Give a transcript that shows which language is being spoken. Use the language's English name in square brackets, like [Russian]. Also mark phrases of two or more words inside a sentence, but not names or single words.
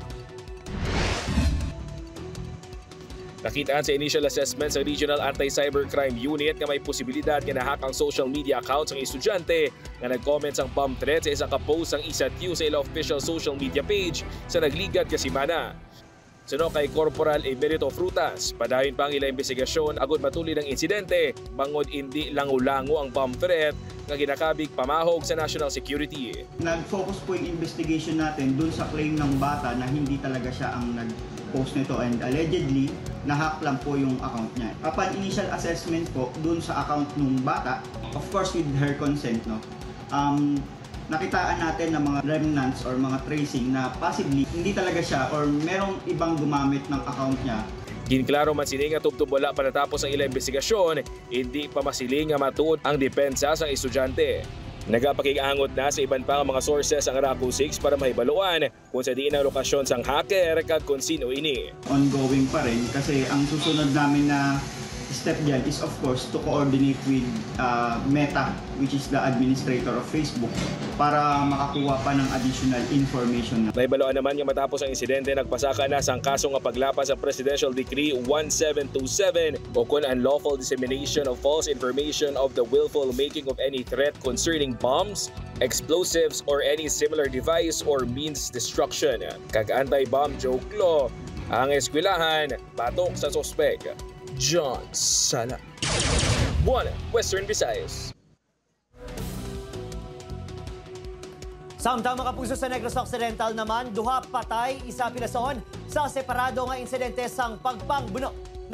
[Hiligaynon] Nakitaan sa initial assessment sa Regional Anti-Cybercrime Unit nga may posibilidad nga nahack ang [English] social media accounts [Hiligaynon] ng estudyante nga nag-comment sang [English] bomb threat [Hiligaynon] sa isang kapost ang ISATU sa ila [English] official social media page [Hiligaynon] sa nagligad kasimana. Suno kay Corporal Emerito Frutas, padayon pa ang ila investigasyon agud matuli ng insidente bangod hindi lango-lango ang [English] bomb threat [Hiligaynon] nga ginakabig pamahog sa [English] national security. [Filipino] Nag-focus po yung investigation natin dun sa claim ng bata na hindi talaga siya ang nag-post nito and allegedly nahack lang po yung account niya. [English] Upon initial assessment [Filipino] po dun sa account ng bata, [English] of course with her consent, no, [Filipino] nakitaan natin ng mga remnants or mga tracing na possibly hindi talaga siya or merong ibang gumamit ng account niya. [Hiligaynon] Ginklaro man sini nga tubtub wala pa natapos ang ilang investigasyon, hindi pa masiling nga matuod ang depensa sa estudyante. Nagapakig-angot na sa iban pa nga mga sources ang RACU 6 para mahibaluan kung sa diin ang lokasyon sang hacker kag kung sino ini. [Filipino] Ongoing pa rin kasi ang susunod namin na step dyan [English] is of course to coordinate with Meta, which is the administrator of Facebook, [Filipino] para makakuha pa ng [English] additional information. [Hiligaynon] Nahibaluan naman nga matapos ang insidente nagpasaka na sang kaso nga paglapas sa Presidential Decree 1727 o kung [English] unlawful dissemination of false information of the willful making of any threat concerning bombs, explosives, or any similar device or means destruction. [Hiligaynon] Kag anti-bomb joke law, ang eskwelahan batok sa sospek. John Sala, One Western Visayas. Samtang mga kapuso sa Negros Occidental naman, duha patay, isa pilason sa separado nga insidente sang pagpangbuno.